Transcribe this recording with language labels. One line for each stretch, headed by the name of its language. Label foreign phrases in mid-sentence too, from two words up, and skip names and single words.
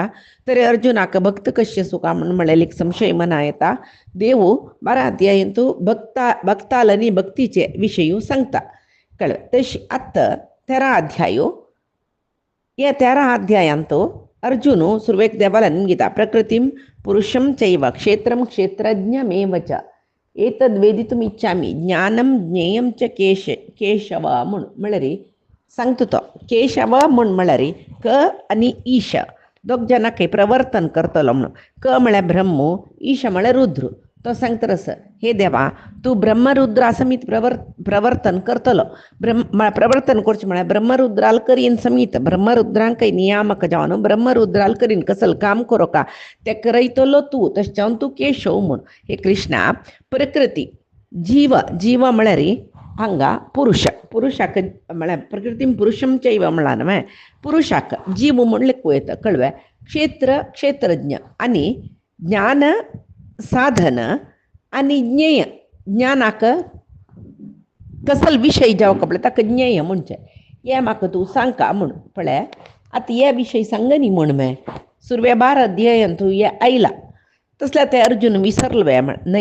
Konkani: तरी अर्जुनाक भक्त कशें सुका म्हूण म्हळ्यार एक संशय मना येता. देव 12 अध्यायांत भक्ताल आनी भक्तीचे विशय सांगता कळ्ळें. तशी आतां 13 अध्यायो. हे 13 अध्यायांत अर्जुन सुरवेक देवाला गीता
Sanskrit: प्रकृतिं पुरुषं चैव क्षेत्रं क्षेत्रज्ञमेव च एतद् वेदितुम् इच्छामि ज्ञानं ज्ञेयं च केशव
Konkani: म्हूण म्हळ्यार सांगता तो. केशव म्हूण म्हळ्यार क आनी ईश दोग जाणांक प्रवर्तन करतलो म्हणून. क म्हळ्यार ब्रह्म ईश म्हळ्यार रुद्र. तो सांगता आसा हे देवा तूं ब्रह्मरुद्रा समीत प्रवर्तन करतलो. प्रवर्तन करचें म्हळ्यार ब्रह्मरुद्राल करीन समीत ब्रह्मरुद्रांक नियामक जावन ब्रह्मरुद्राल करीन कसलं काम करो का ते करयतलो तूं तशें जावन तूं केशव म्हूण. हे कृष्णा प्रकृती जीव जीव म्हळ्यार हांगा पुरुष पुरुषाक म्हळ्यार प्रकृतीन
Sanskrit: पुरुषं चैव
Konkani: म्हळां न्हय पुरुषाक जीव म्हूण लेखूं येता कळ्ळें. क्षेत्र क्षेत्रज्ञ आनी ज्ञान साधन आनी ज्ञेय ज्ञानाक कसले विशय जावं कपडे ताका ज्ञेय म्हणचें. हे म्हाका तूं सांगका म्हूण पळय. आतां हे विशय सांग न्ही म्हूण मे सुरवे 12 अध्यायांत हे आयला तसल्या ते अर्जुन विसरलो न्हय.